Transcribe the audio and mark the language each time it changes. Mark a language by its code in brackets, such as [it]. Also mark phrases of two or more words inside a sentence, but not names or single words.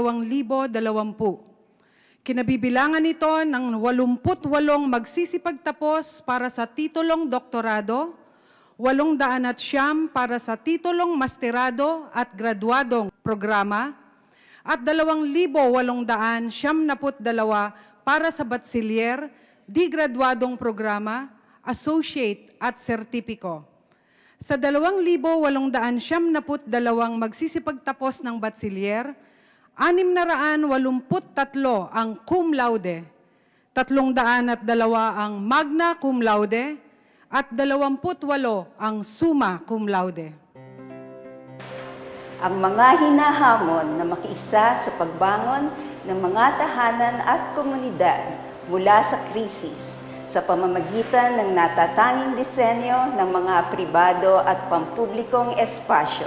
[tl] Kinabibilangan ito ng 88 magsisipagtapos para sa titulong doktorado, 809 para sa titulong masterado at graduadong programa, at 2,872 para sa bachelier, di graduadong programa, associate at sertipiko. Sa 2,872 magsisipagtapos ng bachelier, 683 ang [la] cum laude, [tl] 302 ang [la] magna cum laude, at 28 ang summa cum laude. [tl] Ang mga hinahamon na makiisa sa pagbangon ng mga tahanan at komunidad mula sa krisis sa pamamagitan ng natatanging disenyo ng mga pribado at pampublikong espasyo.